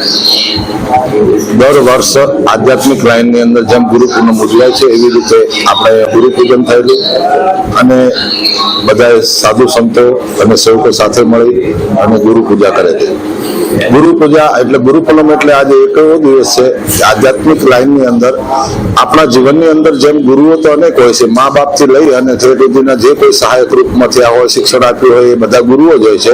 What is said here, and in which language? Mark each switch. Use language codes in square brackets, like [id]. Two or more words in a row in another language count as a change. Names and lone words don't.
[gu] દર વર્ષ આધ્યાત્મિક લાઇન અંદર જેમ ગુરુ પૂનમ ઉજવાય છે એવી રીતે આપણે ગુરુ પૂજન થયેલું અને બધાએ સાધુ સંતો અને સેવકો સાથે મળી અને ગુરુ પૂજા કરે છે। ગુરુ પૂજા એટલે ગુરુ પૂનમ એટલે આજ એક એવો દિવસ છે કે આધ્યાત્મિક લાઇન ની અંદર આપણા જીવનની અંદર જેમ ગુરુઓ તો અનેક હોય છે, માં બાપ થી લઈ અને જે સુધીના જે કોઈ સહાયક રૂપમાં થયા હોય, શિક્ષણ આપ્યું હોય, એ બધા ગુરુઓ જ હોય છે।